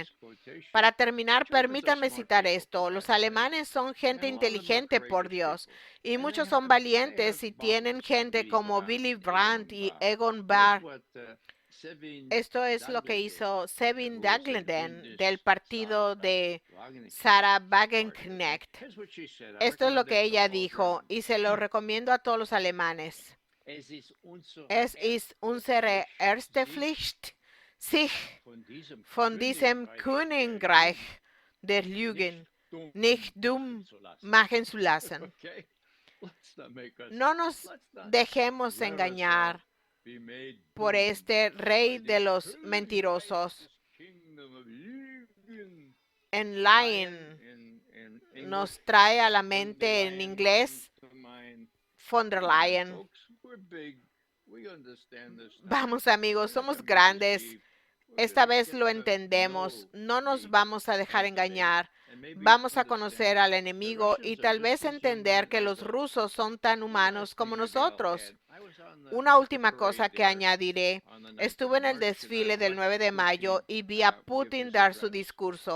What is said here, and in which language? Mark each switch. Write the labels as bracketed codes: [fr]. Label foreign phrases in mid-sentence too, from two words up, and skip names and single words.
[es] Para terminar, permítanme citar esto. Los alemanes son gente inteligente, por Dios, y muchos son valientes y tienen gente como Willy Brandt y Egon Bahr. Esto es lo que hizo Sabine Dagleden del partido de Sarah Wagenknecht. Esto es lo que ella dijo y se lo recomiendo a todos los alemanes. [de] Es ist unsere erste Pflicht, sich von diesem Königreich der Lügen nicht dumm machen zu lassen. [es] No nos dejemos engañar por este rey de los mentirosos. En Lion nos trae a la mente en inglés von der Leyen. Vamos, amigos, somos grandes. Esta vez lo entendemos. No nos vamos a dejar engañar. Vamos a conocer al enemigo y tal vez entender que los rusos son tan humanos como nosotros. Una última cosa que añadiré. Estuve en el desfile del 9 de mayo y vi a Putin dar su discurso.